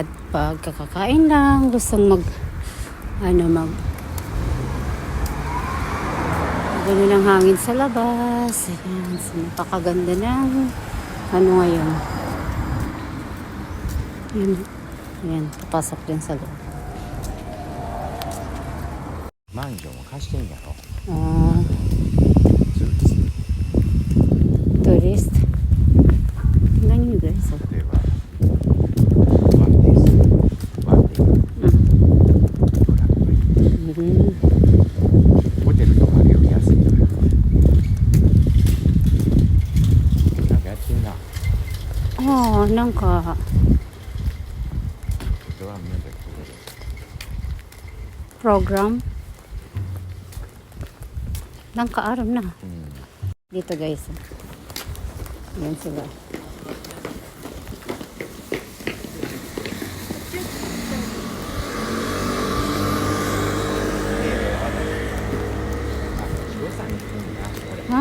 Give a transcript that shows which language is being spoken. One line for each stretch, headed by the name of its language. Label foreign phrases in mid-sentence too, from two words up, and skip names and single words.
Filipino: Pag kakakain lang, gustong gano'n ng hangin sa labas. Ayan, so, napakaganda ng ngayon. Ayan, papasok din sa loob.
Japanese: マンションを貸してんやろ。
English: Tourist.
Filipino: Tingnan nyo guys.
Japanese: 例えば、ワンディス、ワンディホテルとかより安いのよ。なんかやってんな。なんかドラムなんだけど。
Filipino: program. Nangka-araw na. Dito guys. Yan sila. Ha?